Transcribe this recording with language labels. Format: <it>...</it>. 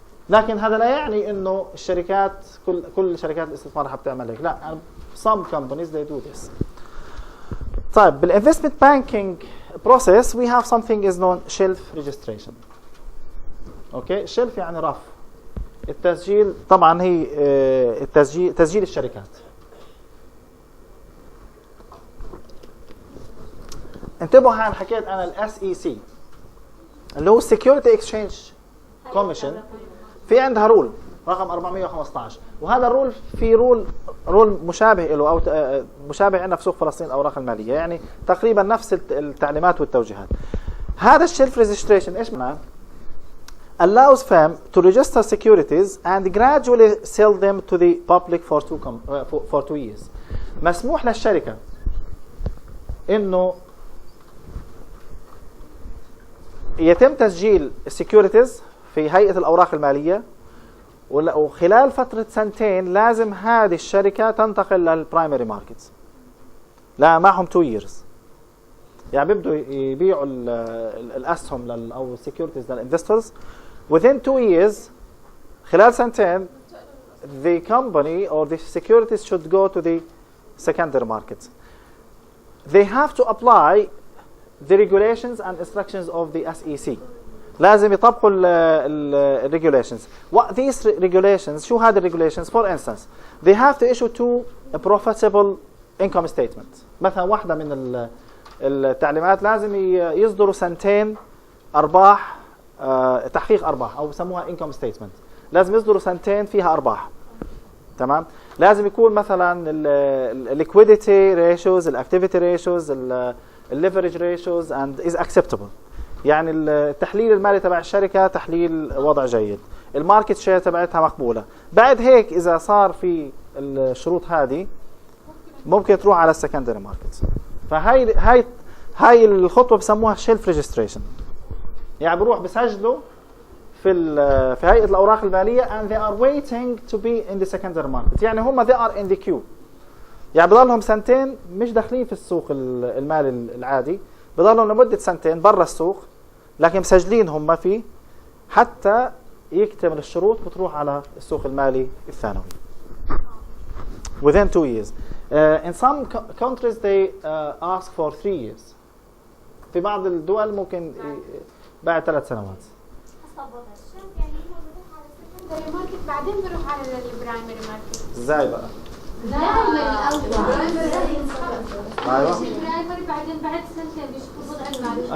<ar>لكن هذا لا يعني انه الشركات كل شركات الاستثمار رح بتعمل هيك، لا.</ar> <en>some companies they do this. طيب بالinvestment banking process we have something is known shelf registration.</en> <ar>اوكي، shelf يعني رف. التسجيل طبعا هي تسجيل الشركات. انتبهوا هان حكيت انا الاس اي سي اللي هو Security Exchange Commission، في عندها رول رقم 415، وهذا الرول في رول مشابه له او مشابه عندنا في سوق فلسطين الاوراق الماليه، يعني تقريبا نفس التعليمات والتوجيهات. هذا الشيلف ريجستريشن ايش معناه؟</ar> <en>allows firm to register securities and gradually sell them to the public for 2 years.</en> <ar>مسموح للشركة إنه يتم تسجيل السكيورتيز في هيئة الأوراق المالية، وخلال فترة 2 سنين لازم هذه الشركة تنتقل للبرايمري ماركتس. لا معهم 2 years، يعني بيبدوا يبيعوا الأسهم أو السكيورتيز للإنفسترز</ar> <en>within 2 years.</en> <ar>خلال 2 سنين</ar> <en>the company or the securities should go to the secondary market. They have to apply the regulations and instructions of the SEC.</en> <ar>لازم يطبقوا ال regulations.</ar> <en>What these regulations,</en> <ar>شو هذه</ar> <en>regulations? For instance, they have to issue 2 profitable income statements.</en> <ar>مثلا واحدة من التعليمات لازم يصدروا 2 سنين أرباح، تحقيق أرباح، أو بسموها income statement. لازم يصدروا 2 سنين فيها أرباح.</ar> <en>تمام؟ لازم يكون مثلا liquidity ratios, activity ratios, leverage ratios and is acceptable.</en> <ar>يعني التحليل المالي تبع الشركة تحليل وضع جيد، الماركت شير تبعتها مقبولة. بعد هيك إذا صار في الشروط هذه ممكن تروح على السكندري ماركت. فهاي الخطوة بسموها شيلف ريجستريشن، يعني بروح بسجلوا في هيئة الأوراق المالية</ar> <en>and they are waiting to be in the secondary market.</en> <ar>يعني هم</ar> <en>they are in the queue،</en> <ar>يعني بضلهم 2 سنين مش داخلين في السوق المالي العادي، بضلهم لمدة 2 سنين برا السوق، لكن مسجلين هم فيه حتى يكتمل الشروط وتروح على السوق المالي الثانوي</ar> <en>within 2 years. In some countries they ask for 3 years.</en> <ar>في بعض الدول ممكن بعد 3 سنوات. يعني هو بيروح على السكندري ماركت بعدين بيروح على البرايمري ماركت. ازاي بقى؟ لا الاول ايوه البرايمري بعدين بعد 2 سنين بيشوفوا وضع المالي.</ar>